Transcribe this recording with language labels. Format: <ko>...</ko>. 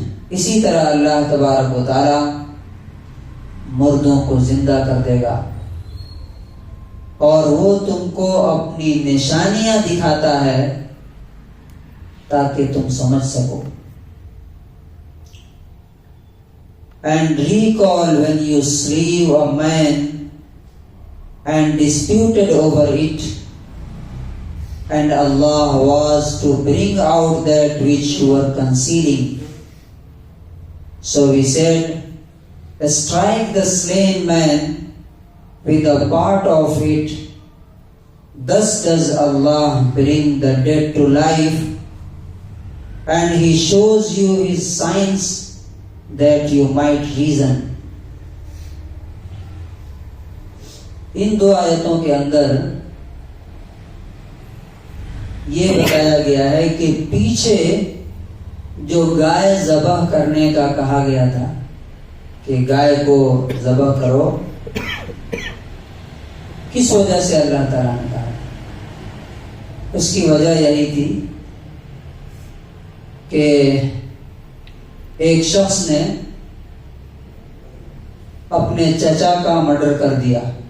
<ur>اسی طرح اللہ تبارک و تعالی مردوں کو زندہ کر دے گا اور وہ تم کو اپنی نشانیاں دکھاتا ہے تاکہ تم سمجھ سکو.</ur> <en>And recall when you slew a man and disputed over it, and Allah was to bring out that which you were concealing. So we said, strike the slain man with a part of it. Thus does Allah bring the dead to life, and He shows you His signs that you might reason.</en> <ur>ان دو آیتوں کے اندر یہ بتایا گیا ہے کہ پیچھے جو گائے ذبح کرنے کا کہا گیا تھا کہ گائے کو ذبح کرو، کس وجہ سے اللہ تعالیٰ نے کہا؟ اس کی وجہ یہی تھی کہ ایک شخص نے اپنے چچا کا مرڈر کر دیا.</ur>